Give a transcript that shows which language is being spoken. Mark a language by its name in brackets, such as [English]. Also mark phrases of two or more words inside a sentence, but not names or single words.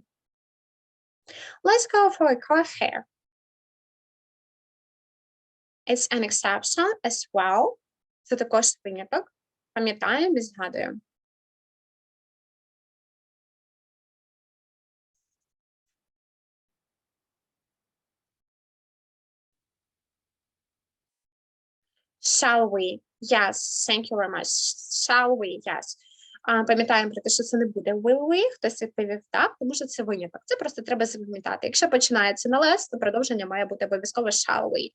[English] Let's go for a coffee. It's an exception as well. [Ukrainian] Це також виняток. Пам'ятаємо і згадуємо. [English] Shall we? Yes, thank you very much. Shall we? Yes. [Ukrainian] Пам'ятаємо про те, що це не буде [English] will we, [Ukrainian] хтось відповів так, тому що це виняток. Це просто треба запам'ятати. Якщо починається на less, то продовження має бути обов'язково [English] shall we.